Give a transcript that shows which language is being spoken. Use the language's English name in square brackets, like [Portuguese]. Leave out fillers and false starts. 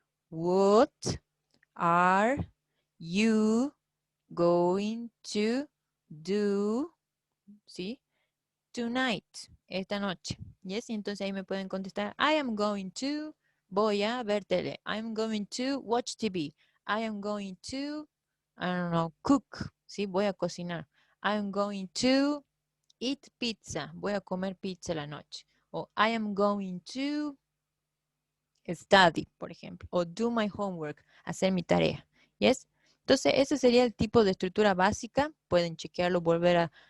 [English] What are you going to do, ¿sí? [Spanish] Tonight, esta noche. Yes, y entonces ahí me pueden contestar, [English] I am going to, [Spanish] voy a ver tele. [English] I am going to watch TV. I am going to, I don't know, cook. [Spanish] Sí, voy a cocinar. [English] I am going to eat pizza. [Spanish] Voy a comer pizza la noche. O [English] I am going to study, [Spanish] por ejemplo. O [English] do my homework, [Spanish] hacer mi tarea. Yes. Entonces, ese sería el tipo de estructura básica. Pueden chequearlo, volver a